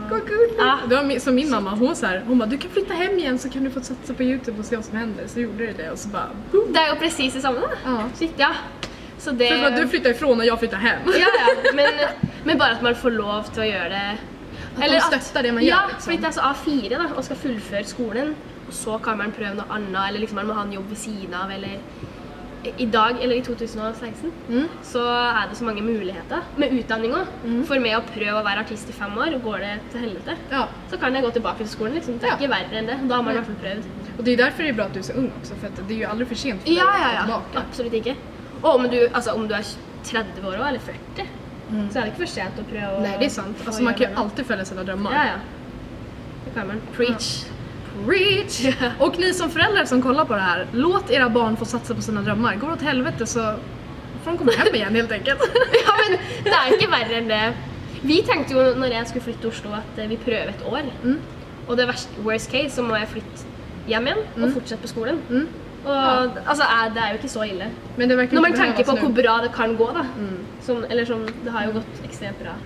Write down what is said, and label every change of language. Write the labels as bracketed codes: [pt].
[sv] Det var som min mamma, hon bara, du kan flytta hem igen så kan du få satsa på YouTube och se vad som händer. Så gjorde det och så bara, boom. [no] Det er jo precis det samme da. Shit, ja. Så det... [sv] För att du flyttar ifrån och jag flyttar hem. [no] Ja, men bare at man får lov til å gjøre det. At de støtter det man gjør, ja, liksom. fordi det er så A4 da, og skal fullføre skolen, og så kan man prøve noe annet, eller liksom man må ha en jobb ved siden av, eller i dag, eller i 2016, så er det så mange muligheter med utdanning også. For meg å prøve å være artist i 5 år, og går det til helvete, så kan jeg gå tilbake til skolen, liksom. Det er ikke verre enn det, da har man i hvert fall prøvd. [sv] Och det är därför det är bra att du är så ung också, för att det är ju aldrig för sent för dig att gå tillbaka. [no] Absolutt ikke. Og om du er 30 år også, eller 40, så er det ikke for sent å prøve å... [sv] Nej, det är sant. Alltså man kan ju alltid följa sina drömmar. Ja. Det kan man. Preach. Preach! Och ni som föräldrar som kollar på det här, låt era barn få satsa på sina drömmar. Går det åt helvete så får de komma hem igen helt enkelt. [no] Ja, men det er ikke verre enn det. Vi tenkte jo når jeg skulle flytte til Oslo at vi prøver et år. Og det worst case så må jeg flytte hjem igjen og fortsette på skolen. Og altså, det jo ikke så ille. Men det når man tenker på hvor bra det kan gå da. Eller sånn, det har jo gått ekstremt bra.